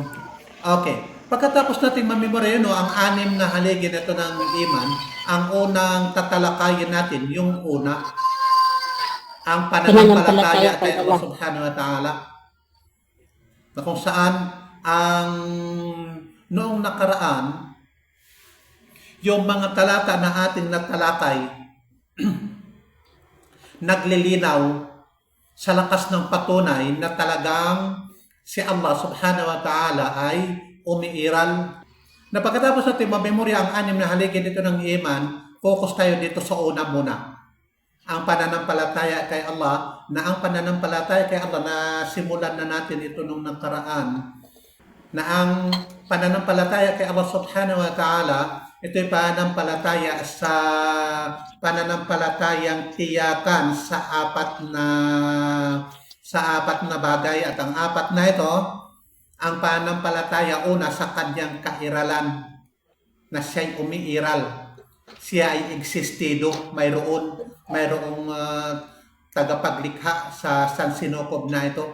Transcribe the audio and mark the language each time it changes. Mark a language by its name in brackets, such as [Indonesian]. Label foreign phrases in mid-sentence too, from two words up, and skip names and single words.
[Filipino] Okay. Pagkatapos natin mamemorya ang 6 na haligi nito ng iman, ang unang tatalakayin natin, yung una, ang pananampalataya Pananampalataya kay kay Allah Allah. [Arabic] سبحانه وتعالى, [Filipino] na kung saan ang noong nakaraan, yung mga talata na ating natalakay, naglilinaw sa lakas ng patunay na talagang si Allah [Arabic] سبحانه وتعالى [Filipino] ay umiiral. Na pagkatapos natin mamemorya ang anim na haligi dito ng iman, focus tayo dito sa una muna. Ang pananampalataya kay Allah, na ang pananampalataya kay Allah na simulan na natin ito nung nakaraan, na ang pananampalataya kay Allah [Arabic] سبحانه وتعالى, [Filipino] ito'y pananampalataya sa pananampalatayang tiyakan sa apat na bagay, at ang apat na ito, ang pananampalataya una sa kanyang kairalan, na siya'y umiiral, siya ay existido, mayroong tagapaglikha sa sansinukob na ito.